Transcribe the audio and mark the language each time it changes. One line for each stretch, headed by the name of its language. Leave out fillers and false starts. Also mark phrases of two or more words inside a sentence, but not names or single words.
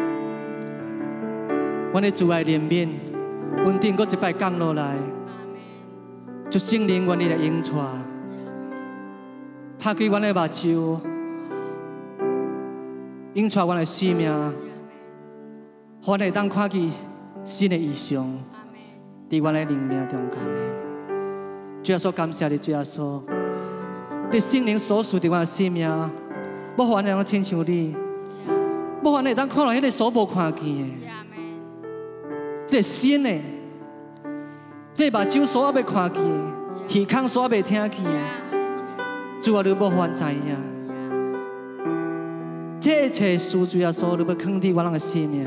Min Nan Chinese: 阮的主爱怜悯，稳定搁一摆降落来，就圣灵愿意来引带，拍开阮的目睭，引带阮的生命，阮会当看见新的异象，伫阮的灵命中间。主耶稣，感谢你，主耶稣，你圣灵所赐伫阮的生命，要阮会当亲像你，要阮会当看到迄个所无看见的。这个新的，这个目睭所要看见的，耳孔所要听见的，主啊，你要还知影。这一切事，主耶稣，你要放伫我人的生命。